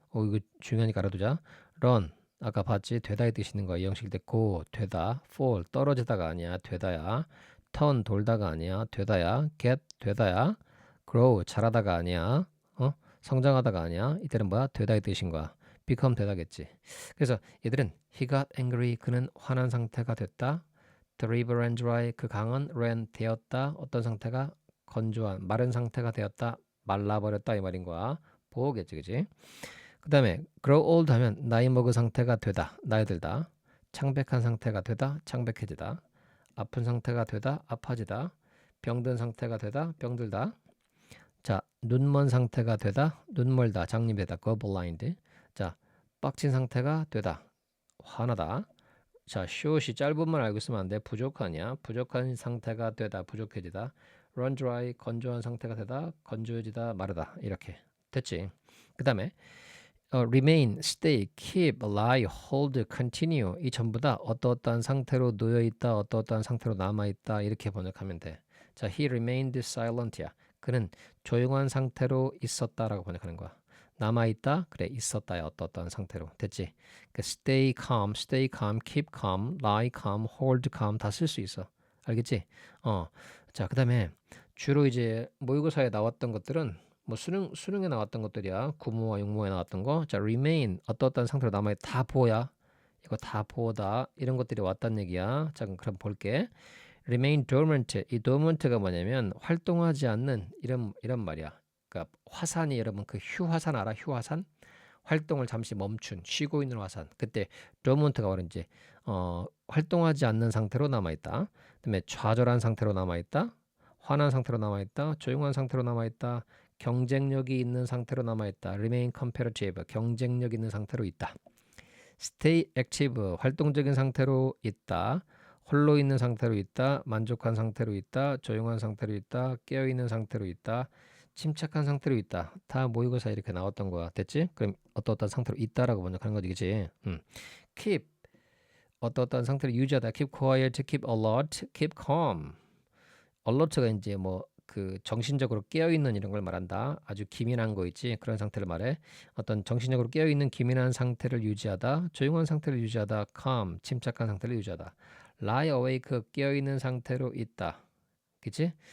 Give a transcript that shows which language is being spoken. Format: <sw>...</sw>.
<ko>이거 중요하니까 알아두자. run 아까 봤지? 되다의 뜻이 있는 거야. 이 형식일 때 go 되다, fall 떨어지다가 아니야, 되다야. turn 돌다가 아니야, 되다야. get 되다야. grow 자라다가 아니야, 성장하다가 아니야. 이때는 뭐야? 되다의 뜻인 거야. become 되다겠지. 그래서 얘들은</ko> <en>he got angry</en> <ko>그는 화난 상태가 됐다.</ko> <en>The river ran dry 그 강은 ran 되었다.</en> <ko>어떤 상태가 건조한 마른 상태가 되었다. 말라버렸다 이 말인 거야. 보겠지, 그지? 그 다음에 grow old 하면 나이 먹은 상태가 되다. 나이 들다. 창백한 상태가 되다. 창백해지다. 아픈 상태가 되다. 아파지다. 병든 상태가 되다. 병들다. 자, 눈먼 상태가 되다. 눈멀다. 장님되다.</ko> <en>go blind.</en> <ko>자, 빡친 상태가 되다. 화나다. 자, short이 짧은 말 알고 있으면 안 돼. 부족하냐? 부족한 상태가 되다. 부족해지다. run dry 건조한 상태가 되다. 건조해지다. 마르다. 이렇게 됐지. 그 다음에 remain, stay, keep, lie, hold, continue 이 전부 다 어떠한 상태로 놓여 있다. 어떠한 상태로 남아 있다. 이렇게 번역하면 돼. 자,</ko> <en>he remained silent</en> <ko>야. 그는 조용한 상태로 있었다라고 번역하는 거야. 남아있다? 그래, 있었다야. 어떠한 상태로. 됐지?</ko> <en>stay calm, keep calm, lie calm, hold calm</en> <ko>다 쓸 수 있어. 알겠지? 자, 그 다음에 주로 이제 모의고사에 나왔던 것들은 뭐 수능에 나왔던 것들이야. 구모와 육모에 나왔던 거. 자, remain 어떠한 상태로 남아있다. 다 보야. 이거 다 보다. 이런 것들이 왔단 얘기야. 자, 그럼 볼게.</ko> <en>remain dormant.</en> <ko>이 dormant가 뭐냐면 활동하지 않는 이런 말이야. 그러니까 화산이 여러분 그 휴화산 알아? 휴화산? 활동을 잠시 멈춘 쉬고 있는 화산. 그때 dormant가 바로 이제 활동하지 않는 상태로 남아 있다. 그다음에 좌절한 상태로 남아 있다. 화난 상태로 남아 있다. 조용한 상태로 남아 있다. 경쟁력이 있는 상태로 남아 있다.</ko> <en>remain competitive.</en> <ko>경쟁력 있는 상태로 있다.</ko> <en>stay active.</en> <ko>활동적인 상태로 있다. 홀로 있는 상태로 있다. 만족한 상태로 있다. 조용한 상태로 있다. 깨어 있는 상태로 있다. 침착한 상태로 있다. 다 모의고사 이렇게 나왔던 거야. 됐지? 그럼 어떠한 상태로 있다라고 번역하는 거지, 그치? keep 어떠한 상태를 유지하다.</ko> <en>keep quiet, keep alert, keep calm.</en> <ko>alert가 이제 뭐 그 정신적으로 깨어 있는 이런 걸 말한다. 아주 기민한 거 있지? 그런 상태를 말해. 어떤 정신적으로 깨어 있는 기민한 상태를 유지하다. 조용한 상태를 유지하다. calm 침착한 상태를 유지하다.</ko> <en>lie awake</en> <ko>깨어 있는 상태로 있다. 그치?</ko>